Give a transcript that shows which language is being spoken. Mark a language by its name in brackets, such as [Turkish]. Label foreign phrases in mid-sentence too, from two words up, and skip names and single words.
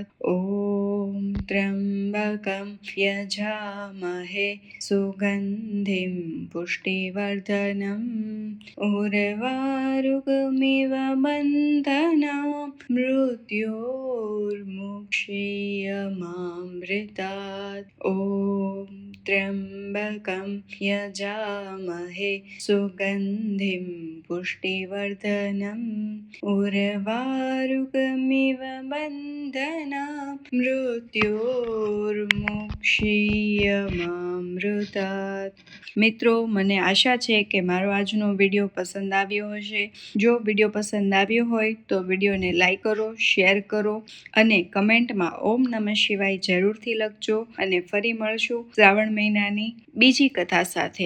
[Sanskrit] ઓમ ત્ર્યંબકમ યજામહે સુગંધિમ પુષ્ટિવર્ધનમ ઉર્વારુકમિવ બંધનામ મૃત્યોર્મુક્ષીયમામૃતાત. ઓમ ત્ર્યંબકમ त्र्यम्बकं यजामहे सुगन्धिं पुष्टिवर्धनम् उर्वारुकमिव बन्धनान् मृत्योर्मुक्षीयमामृतात्। [Gujarati] મિત્રો, મને આશા છે કે મારો આજનો વિડીયો પસંદ આવ્યો હશે. જો વિડીયો પસંદ આવ્યો હોય તો વિડીયોને લાઈક કરો, શેર કરો અને કમેન્ટમાં [Sanskrit] ઓમ નમઃ શિવાય [Gujarati] જરૂરથી લખજો. અને ફરી મળશું શ્રાવણ મહિનાની બીજી કથા સાથે.